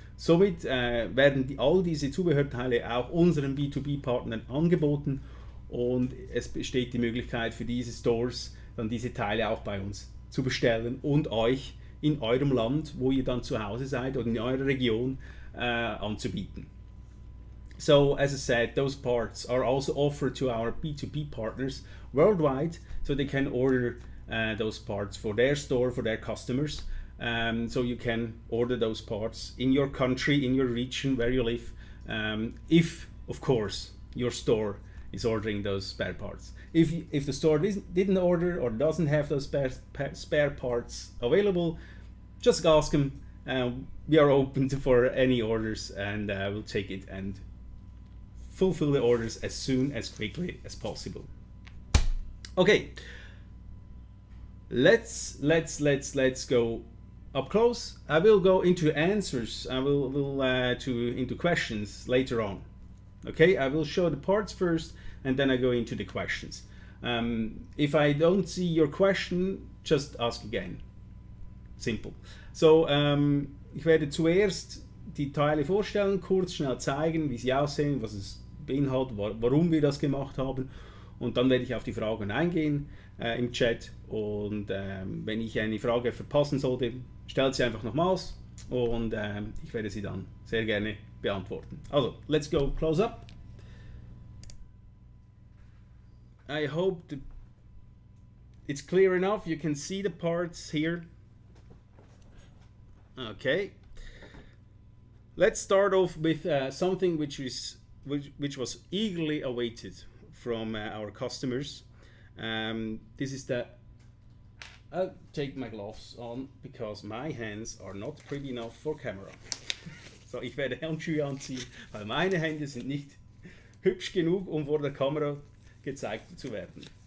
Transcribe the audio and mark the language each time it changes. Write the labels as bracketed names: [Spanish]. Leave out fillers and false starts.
[German] Somit werden all diese Zubehörteile auch unseren B2B-Partnern angeboten, und es besteht die Möglichkeit für diese Stores, dann diese Teile auch bei uns zu bestellen und euch in eurem Land, wo ihr dann zu Hause seid, oder in eurer Region anzubieten. [English] So, as I said, those parts are also offered to our B2B partners worldwide, so they can order those parts for their store, for their customers. So you can order those parts in your country, in your region where you live, if, of course, your store is ordering those spare parts. If the store didn't order or doesn't have those spare parts available, just ask them. We are open for any orders, and we'll take it and fulfill the orders as soon as quickly as possible. Okay, let's go up close. I will go into answers. I will into questions later on. Okay, I will show the parts first, and then I go into the questions. If I don't see your question, just ask again. Simple. [German] So, ich werde zuerst die Teile vorstellen, kurz schnell zeigen, wie sie aussehen, was es beinhaltet, warum wir das gemacht haben, und dann werde ich auf die Fragen eingehen im Chat, und wenn ich eine Frage verpassen sollte, stellt sie einfach nochmals, und ich werde sie dann sehr gerne beantworten. [English] Also, let's go close up. I hope it's clear enough. You can see the parts here. Okay. Let's start off with something which was eagerly awaited from our customers. This is I'll take my gloves on because my hands are not pretty enough for camera. [German] So, ich werde Handschuhe anziehen, weil meine Hände sind nicht hübsch genug, um vor der Kamera gezeigt zu werden.